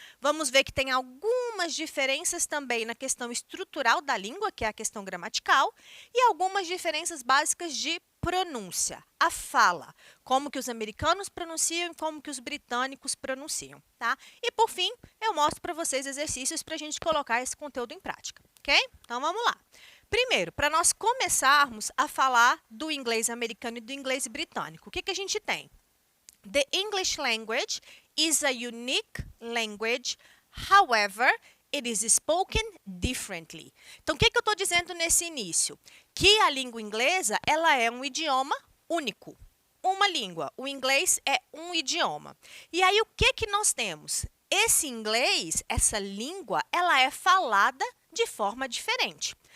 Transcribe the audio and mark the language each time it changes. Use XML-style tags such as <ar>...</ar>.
<pt>Vamos ver que tem algumas diferenças também na questão estrutural da língua, que é a questão gramatical, e algumas diferenças básicas de pronúncia, a fala, como que os americanos pronunciam e como que os britânicos pronunciam, tá? E por fim, eu mostro para vocês exercícios para a gente colocar esse conteúdo em prática, ok? Então vamos lá. Primeiro, para nós começarmos a falar do inglês americano e do inglês britânico, o que a gente tem?</pt> <en>The English language is a unique language, however, it is spoken differently.</en> <pt>Então, o que eu estou dizendo nesse início? Que a língua inglesa, ela é um idioma único, uma língua. O inglês é um idioma. E aí, o que nós temos? Esse inglês, essa língua, ela é falada de forma diferente.</pt>